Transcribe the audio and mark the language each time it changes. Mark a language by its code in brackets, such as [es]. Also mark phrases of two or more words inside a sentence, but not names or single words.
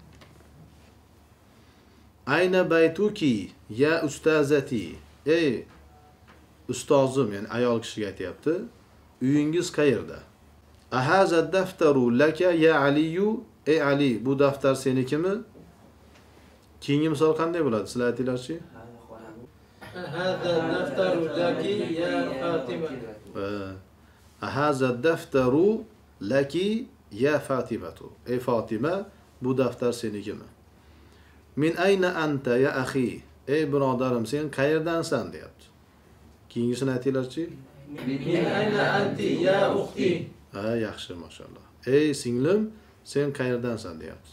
[ar] أين بيتك يا أستاذتي? [uz] Ey ustozim, ya'ni ayol kishiga aytayapti, uyingiz qayerda? [ar] أهذا دفتر لك يا علي? [uz] Ey Ali, bu daftar senikimi? Keyingi misol qanday bo'ladi? Sizlar aytinglarchi? [ar] هذا الدفتر لك يا فاطمة. هذا الدفتر لك يا فاطمة. [uz] Ey Fatima, bu daftar senikimi? [ar] من أين أنت يا أخي? [uz] Ey birodarim, sen qayerdansan deyapti. Keyingisini aytinglarchi? [ar] من أين أنت يا أختي. [uz] Yaxshi, mashallah. Ey singlim, sen qayerdansan deyapti.